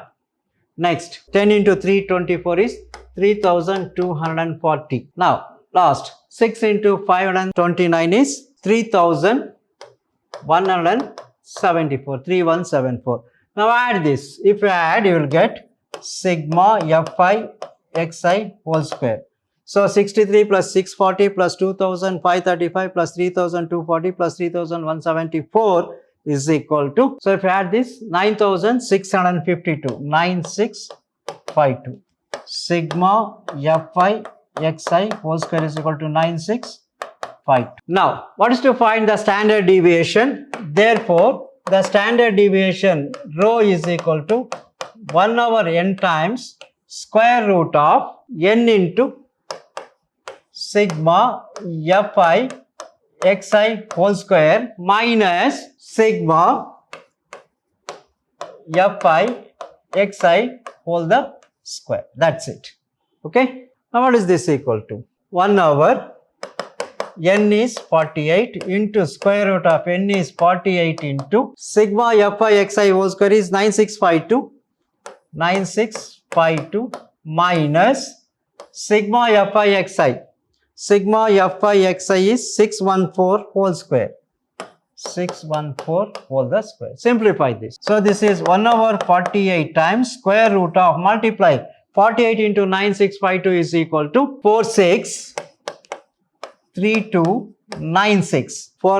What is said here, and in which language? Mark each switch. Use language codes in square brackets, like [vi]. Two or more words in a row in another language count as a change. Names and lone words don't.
[en] Next 10 into 324 is 3240. Now last 6 into 529 is 3174, 3174. Now add this. If you add, you will get sigma fi xi whole square. So 63 plus 640 plus 2535 plus 3240 plus 3174 is equal to, so if you add this, 9652, 9652. Sigma fi xi whole square is equal to 9652. Now what is to find the standard deviation? Therefore the standard deviation rho is equal to 1 over n times square root of n into sigma fi xi whole square minus sigma fi xi whole the square. That's it. Okay. Now what is this equal to? 1 over n is 48 into square root of n is 48 into sigma fi xi whole square is 9652. 9652 minus sigma fi xi. Sigma fi xi is 614 whole square. 614 whole the square. Simplify this. So this is 1 over 48 times square root of, multiply 48 into 9652 is equal to 463296.